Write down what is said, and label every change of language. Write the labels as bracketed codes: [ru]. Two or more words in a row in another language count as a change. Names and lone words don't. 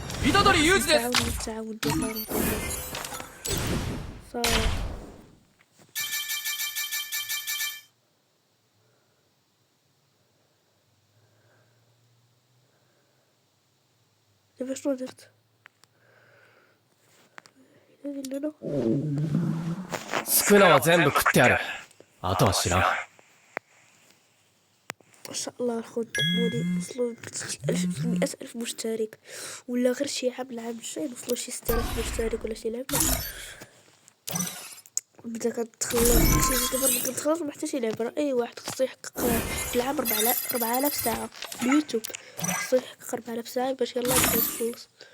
[ja] 虎杖裕二です [ar] التعاون صراحة دابا شنو درت هذه اللونة [ja] スクナは全部食ってある。あとは知らん。 [ar] ما شاء الله الخوت مولي وصلوا ألف 100,000 مشترك، ولا غير شي عام الجاي نوصلوا شي 6000 مشترك ولا شي لعبة. بدا كتخلص شي دابا ما كنتخلص ما حتى شي لعبة. اي واحد خصو يحقق في العام 4000 ساعة اليوتيوب، خصو يحقق 4000 ساعة باش يلاه يبدا يخلص.